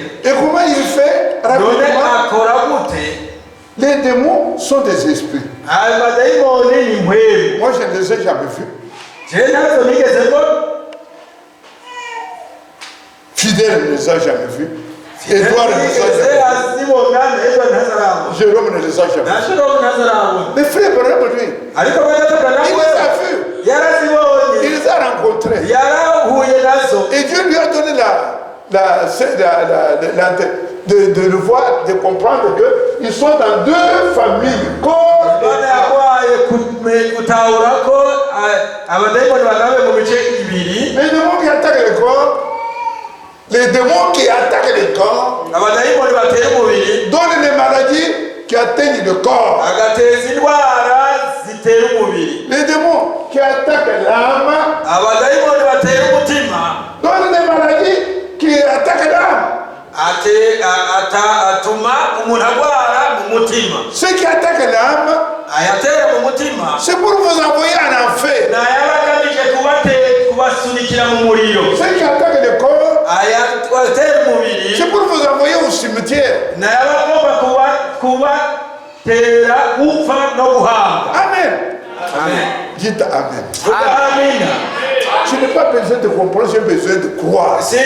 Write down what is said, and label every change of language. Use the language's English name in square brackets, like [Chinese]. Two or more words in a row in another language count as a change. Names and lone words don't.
[French] Et comment il fait? [Rundi] none [French] Rapidement, [Rundi] akora gute? [French] les démons sont des esprits. [Rundi] ayo badayimoni ni mpwemu. [French] Moi, je ne les ai jamais vus. [Rundi] jewe ntazo nigeze mbona. [French] Fidèle ne les a jamais vus. Edouard ne les a [Rundi] nigeze [French] jamais [Rundi] azibona na Edward ntazarabona, [French] vus. Jérôme ne les a jamais [Rundi] na [French] vus. [Rundi] Jerome ntazarabona, [French] Mais frère Madame, lui, [Rundi] ariko mwenda [French] il [Rundi] taburamu [French] les a vus. [Rundi] yarazibonye, [French] Il les a rencontrés. [Rundi] yarahuye nazo. [French] Et Dieu lui a donné de le voir, de comprendre qu'ils sont dans deux familles. Corps [Rundi] none yabaye gutahura ko abadayimoni bagawe mu bice ibiri. [French] les démons qui attaquent le corps, les démons qui attaquent le corps [Rundi] abadayimoni batera umubiri [French] donnent les maladies qui atteignent le corps. [Rundi] agateza indwara zitera umubiri. [French] Les démons qui attaquent l'âme [Rundi] abadayimoni batera umutima [French] donnent des maladies qui attaquent l'âme. [Rundi] atuma umuntu arwara mu mutima. [French] Ceux qui attaquent l'âme, [Rundi] ayatera mu mutima [French] c'est pour vous envoyer en enfer. [Rundi] nayo aba agamije kubasunikira mu muriro. [French] Ceux qui attaquent le corps, c'est pour vous envoyer au cimetière. Amen. Dites Amen. Je n'ai pas besoin de comprendre, j'ai besoin de croire.